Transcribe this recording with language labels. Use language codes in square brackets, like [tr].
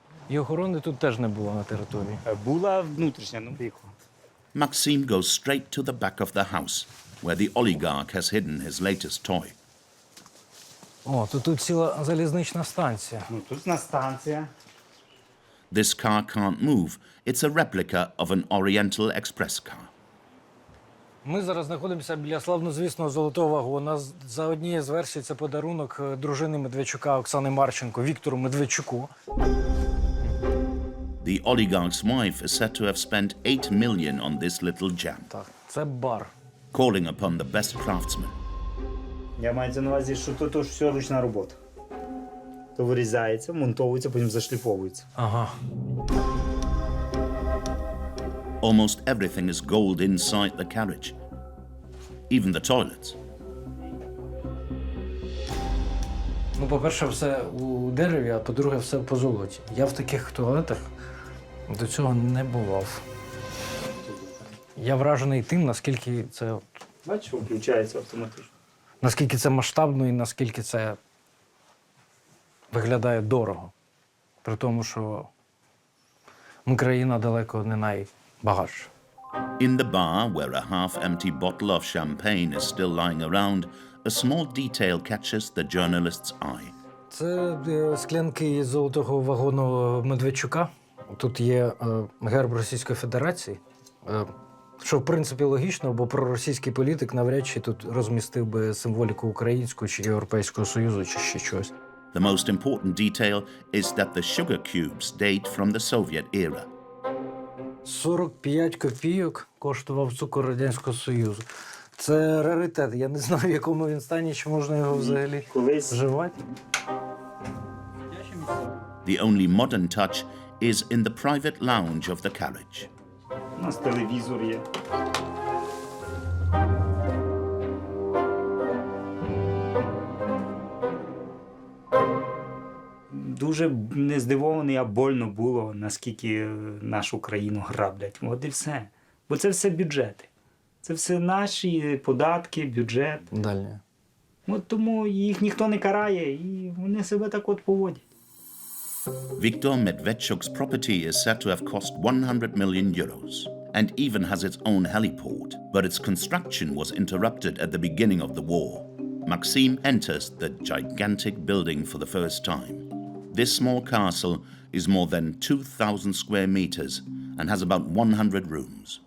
[uk] І охорони тут теж не було на території. Була внутрішня, ну вікна. [en] Maxim goes straight to the back of the house, where the oligarch has hidden his latest toy. [uk] О, то тут ціла залізнична станція. Ну, тут на станція. [en] This car can't move. It's a replica of an Oriental Express car. [uk] Ми зараз знаходимося біля славнозвісного золотого вагона. За однією з версій це подарунок дружини Медведчука Оксани Марченко, Віктору Медведчуку. [en] The oligarch's wife is said to have spent 8 million on this little gem. [uk] Так, це бар. [en] Calling upon the best craftsmen. [uk] Я маю на увазі, що тут все ручна робота. То вирізається, монтовується, потім зашліфовується. Ага. [en] Almost everything is gold inside the carriage. Even the toilets. [uk] Ну, по-перше, все у дереві, а по-друге, все по золоті. Я в таких туалетах до цього не бував. Я вражений тим, наскільки це... Бачиш, включається автоматично. Наскільки це масштабно і наскільки це виглядає дорого. При тому, що ми країна далеко не найбагатша. [en] In the bar, where a half-empty bottle of champagne is still lying around, a small detail catches the journalist's eye. [uk] Це склянки із золотого вагону Медведчука. Тут є герб Російської Федерації, що, в принципі, логічно, бо проросійський політик навряд чи тут розмістив би символіку Українського чи Європейського Союзу, чи ще щось. [en] The most important detail is that the sugar cubes date from the Soviet era. [uk] 45 копійок коштував цукор Радянського Союзу. Це раритет. Я не знаю, в якому він стані, чи можна його взагалі вживати. [en] The only modern touch is in the private lounge of the carriage. [uk] У нас телевізор є. Дуже не здивований, а больно було, наскільки нашу країну граблять. От і все. Бо це все бюджети. Це все наші податки, бюджет. Далі. От тому їх ніхто не карає, і вони себе так от поводять. [en] Viktor Medvedchuk's property is said to have cost 100 million euros and even has its own heliport, but its construction was interrupted at the beginning of the war. Maxim enters the gigantic building for the first time. This small castle is more than 2,000 square meters and has about 100 rooms.